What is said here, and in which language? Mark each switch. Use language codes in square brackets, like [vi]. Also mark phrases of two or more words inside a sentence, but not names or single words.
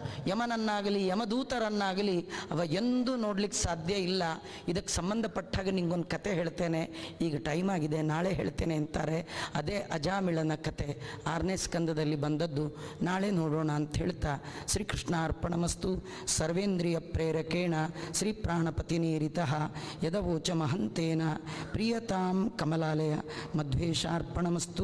[kn] ಯಮನನ್ನಾಗಲಿ ಯಮದೂತರನ್ನಾಗಲಿ ಅವ ಎಂದೂ ನೋಡ್ಲಿಕ್ಕೆ ಸಾಧ್ಯ ಇಲ್ಲ. ಇದಕ್ಕೆ ಸಂಬಂಧಪಟ್ಟಾಗ ನಿಂಗೊಂದು ಕತೆ ಹೇಳ್ತೇನೆ. ಈಗ ಟೈಮ್ ಆಗಿದೆ, ನಾಳೆ ಹೇಳ್ತೇನೆ ಅಂತಾರೆ. ಅದೇ ಅಜಾಮಿಳನ ಕತೆ 6ನೇ ಸ್ಕಂದದಲ್ಲಿ ಬಂದದ್ದು. ನಾಳೆ ನೋಡೋಣ ಅಂತ ಹೇಳ್ತಾ [sa] ಶ್ರೀಕೃಷ್ಣ ಅರ್ಪಣಮಸ್ತು. ಸರ್ವೇಂದ್ರಿಯ ಪ್ರೇರಕೇಣ ಶ್ರೀ ಪ್ರಾಣಪತಿನೇರಿತಃ ಯದವೋಚ ಮಹಂತೇನ ಪ್ರಿಯತಾಂ ಕಮಲಾಲಯ ಮಧ್ವೇಶಾರ್ಪಣಮಸ್ತು.